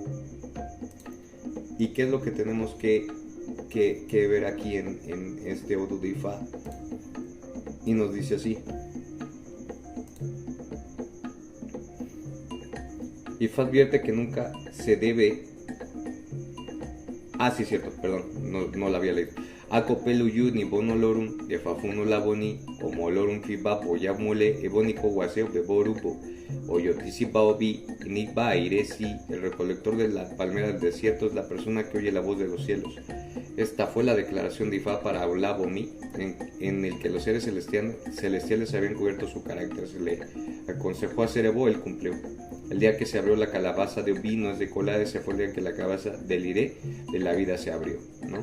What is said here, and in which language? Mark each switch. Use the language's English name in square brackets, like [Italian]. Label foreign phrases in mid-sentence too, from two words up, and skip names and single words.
[Spanish] ¿Y qué es lo que tenemos que ver aquí en este Odu de Ifá? Y nos dice así: Ifá advierte que nunca se debe... Ah, sí, cierto, perdón, no la había leído. [Yoruba] Acopelu yu ni bono lorum, de fafuno laboni, como lorum fiba poya mole, ebónico guaseo beborupo, oyotisipa obi, nikba airesi, [Spanish] el recolector de la palmera del desierto es la persona que oye la voz de los cielos. Esta fue la declaración de Ifá para Olabomi, en el que los seres celestiales habían cubierto su carácter. Se le aconsejó hacer Ebo, él cumplió. El día que se abrió la calabaza de Obi, no es de Colade, se fue el día en que la calabaza del Iré de la vida se abrió, ¿no?